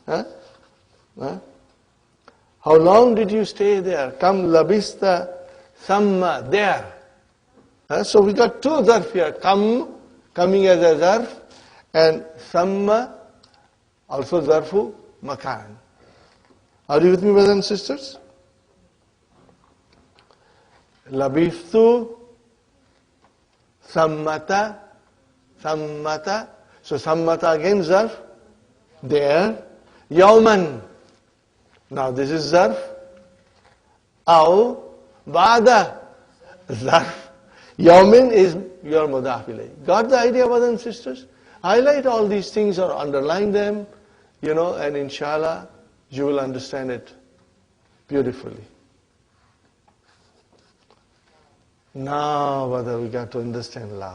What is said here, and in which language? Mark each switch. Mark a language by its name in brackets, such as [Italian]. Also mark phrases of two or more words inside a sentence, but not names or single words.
[English] How long did you stay there? [Arabic] كم لبثت ثمّ, there. [English] So we got two zarf here. Kam, coming as a zarf, and samma, also [Arabic] ظرفُ مكان. [English] Are you with me, brothers and sisters? [Arabic] لبثتُ ثمّة، ثمّة. [English] So sammata again zarf, there. Yawman. Now this is zarf. [Arabic] أو بعدَ ظرف. [English] Yawmin is your [Arabic] مضاف إليه. [English] Got the idea, brothers and sisters? Highlight all these things or underline them, and inshallah, you will understand it beautifully. Now, brother, we got to understand love.